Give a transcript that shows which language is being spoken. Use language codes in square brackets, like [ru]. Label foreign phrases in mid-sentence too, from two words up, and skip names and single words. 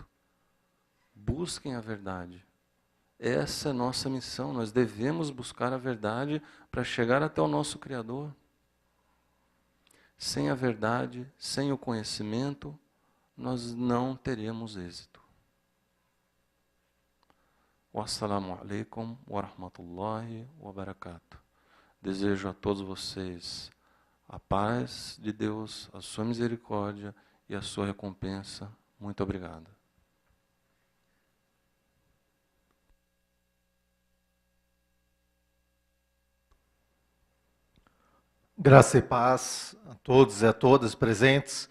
[pt] Busquem a verdade. Essa é a nossa missão. Nós devemos buscar a verdade para chegar até o nosso Criador. Sem a verdade, sem o conhecimento, nós não teríamos êxito. [ar] والسلام عليكم ورحمة الله وبركاته. [pt] Desejo a todos vocês a paz de Deus, a sua misericórdia e a sua recompensa. Muito obrigado. Graça e paz a todos e a todas presentes.